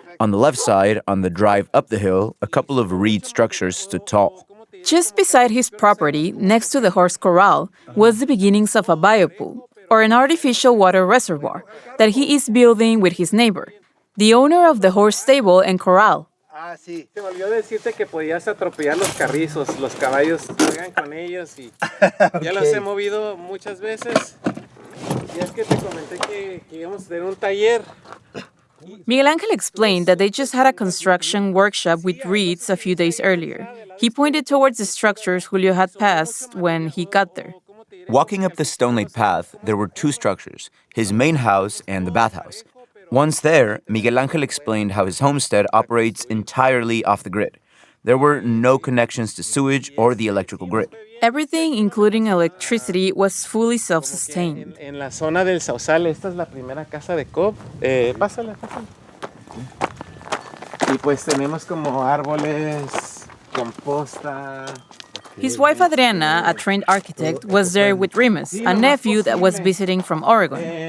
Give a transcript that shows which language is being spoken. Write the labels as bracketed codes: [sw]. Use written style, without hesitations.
[en] On the left side, on the drive up the hill, a couple of reed structures stood tall. Just beside his property, next to the horse corral, was the beginnings of a biopool, or an artificial water reservoir, that he is building with his neighbor, the owner of the horse stable and corral. [es] Ah, sí. Se me olvidó decirte que podías atropellar los carrizos, los caballos juegan con ellos y ya los he movido muchas veces. Y es que te comenté que íbamos a tener un taller. [en] Miguel Angel explained that they just had a construction workshop with reeds a few days earlier. He pointed towards the structures Julio had passed when he got there. Walking up the stone-laid path, there were 2 structures, his main house and the bathhouse. Once there, Miguel Angel explained how his homestead operates entirely off the grid. There were no connections to sewage or the electrical grid. Everything, including electricity, was fully self-sustained. [es] En la zona del Sausal, esta es la primera casa de COP. Pásala. Y pues tenemos como árboles, composta. [en] His wife Adriana, a trained architect, was there with Remus, a nephew that was visiting from Oregon.